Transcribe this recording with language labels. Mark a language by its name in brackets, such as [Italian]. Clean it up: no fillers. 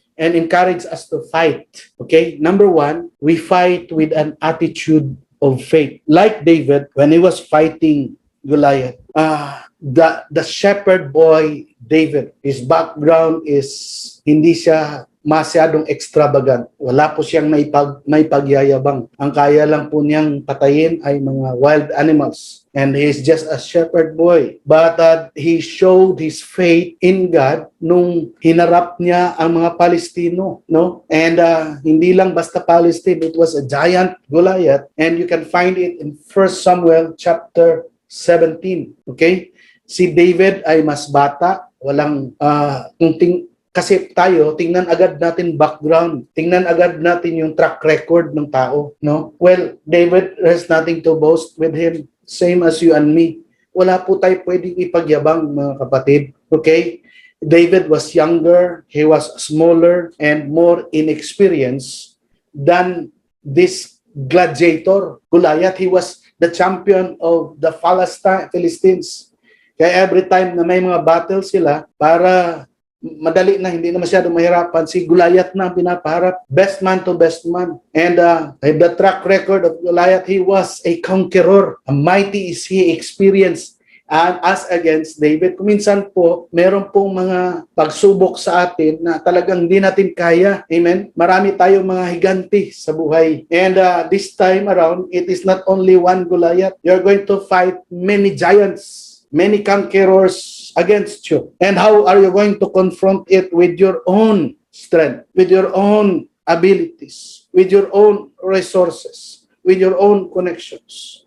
[English] And encourage us to fight. Okay? Number 1, we fight with an attitude of faith. Like David, when he was fighting Goliath, the shepherd boy David, his background is [Filipino] hindi siya masyadong [English] extravagant. [Filipino] Wala po siyang may pagyayabang. Ang kaya lang po niyang patayin ay mga [English] wild animals. And he is just a shepherd boy. But he showed his faith in God [Filipino] nung hinarap niya ang mga Palestino. [English] No? And [Filipino] hindi lang basta [English] Palestine, it was a giant Goliath. And you can find it in 1 Samuel chapter 17. Okay? [Filipino] Si David ay mas bata. Walang kasi tayo, tingnan agad natin background, tingnan agad natin yung track record ng tao, no? [English] Well, David has nothing to boast with him, same as you and me. [Filipino] Wala po tayo pwedeng ipagyabang, mga kapatid, okay? [English] David was younger, he was smaller, and more inexperienced than this gladiator, Goliath. He was the champion of the Philistines. [Filipino] Kaya [English] every time [Filipino] na may mga [English] battle [Filipino] sila, para madali na, hindi na masyadong mahirapan. Si Goliath na ang pinapaharap. [English] Best man to best man. And the track record of Goliath, he was a conqueror. A mighty is he, experienced. And as against David, [Filipino] kuminsan po, meron pong mga pagsubok sa atin na talagang hindi natin kaya. Amen? Marami tayong mga higanti sa buhay. [English] And this time around, it is not only one Goliath. You're going to fight many giants, many conquerors against you. And how are you going to confront it? With your own strength, with your own abilities, with your own resources, with your own connections.